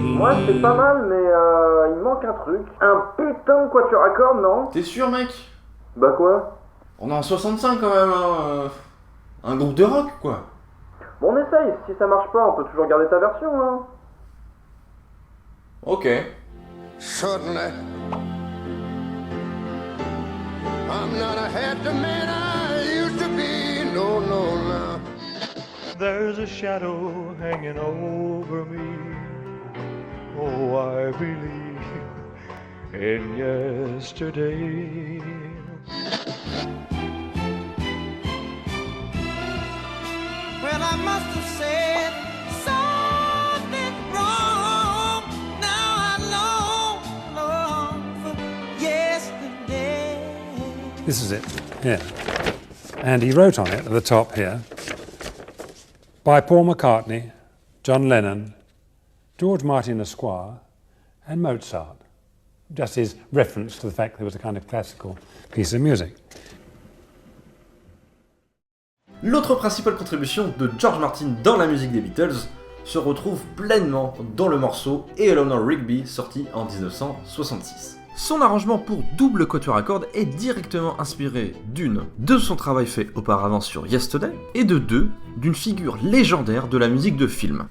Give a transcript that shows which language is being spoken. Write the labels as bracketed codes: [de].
[fr] Moi c'est pas mal mais il manque un truc. Un putain de quatuor à cordes, non? T'es sûr mec? Bah quoi? On est en 65 quand même, hein. Un groupe de rock quoi. Bon on essaye, si ça marche pas on peut toujours garder ta version hein. Ok. [en] Suddenly, I'm not a happy man I used to be. No, no, no. There's a shadow hanging over me. Oh, I believe in yesterday. Well, I must have said something wrong. Now I long for yesterday. This is it, here. And he wrote on it at the top here, by Paul McCartney, John Lennon, George Martin Esquire, and Mozart. Just his reference to the fact there was a kind of classical piece of music. [fr] L'autre principale contribution de George Martin dans la musique des Beatles se retrouve pleinement dans le morceau Eleanor Rigby sorti en 1966. Son arrangement pour double quatuor à cordes est directement inspiré d'une, de son travail fait auparavant sur Yesterday, et de deux, d'une figure légendaire de la musique de film.